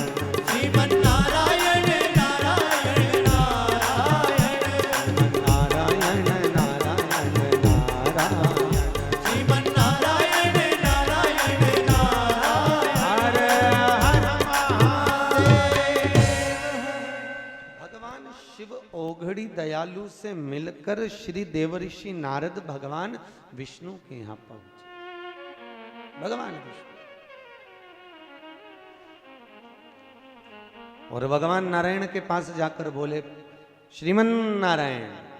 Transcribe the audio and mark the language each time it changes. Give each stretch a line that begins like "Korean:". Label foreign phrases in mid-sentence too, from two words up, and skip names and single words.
Hindi: श्रीमन नारायण नारायण नारायण नारायण नारायण नारायण श्रीमन नारायण नारायण नारायण हर हर महादेव। भगवान शिव ओघड़ी दयालु से मिलकर श्री देवऋषि नारद भगवान विष्णु के यहाँ पहुंचे। भगवान विष्णु और भगवान नारायण के पास जाकर बोले श्रीमन नारायण।